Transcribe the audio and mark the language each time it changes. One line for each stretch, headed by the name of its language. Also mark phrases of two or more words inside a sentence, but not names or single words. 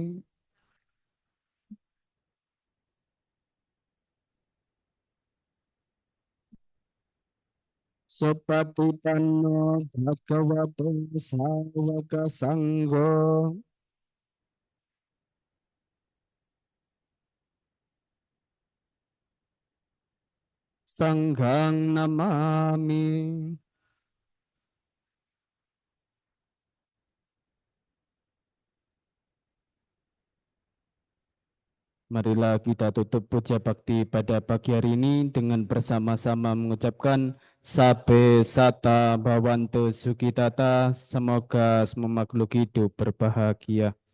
Pali: Sapatipanno bhagavato sawaka sanggo. Sanghang namami.
Indonesian: Marilah kita tutup puja bakti pada pagi hari ini dengan bersama-sama mengucapkan
Pali: Sabe Sata Bhawantu Sukitata,
Indonesian: semoga semua makhluk hidup berbahagia.